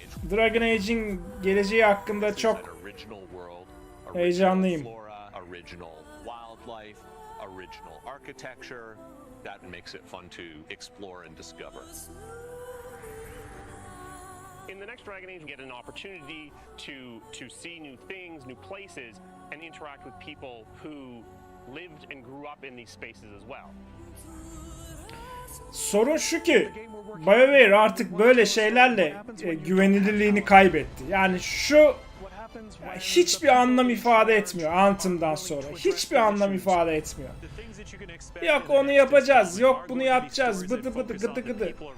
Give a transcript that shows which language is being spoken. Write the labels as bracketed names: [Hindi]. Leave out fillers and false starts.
[Turkish] Dragon Age'in geleceği hakkında çok heyecanlıyım. [English] Original wildlife, original architecture, that makes it fun to explore and discover. In the next Dragon Age, you get an opportunity to see new things, new places, and interact with people who lived and grew up in these spaces as well. [Turkish] Sorun şu ki BioWare artık böyle şeylerle güvenilirliğini kaybetti. Yani şu hiçbir anlam ifade etmiyor Anthem'dan sonra. Hiçbir anlam ifade etmiyor. Yok onu yapacağız, yok bunu yapacağız, bıdı bıdı gıdı gıdı.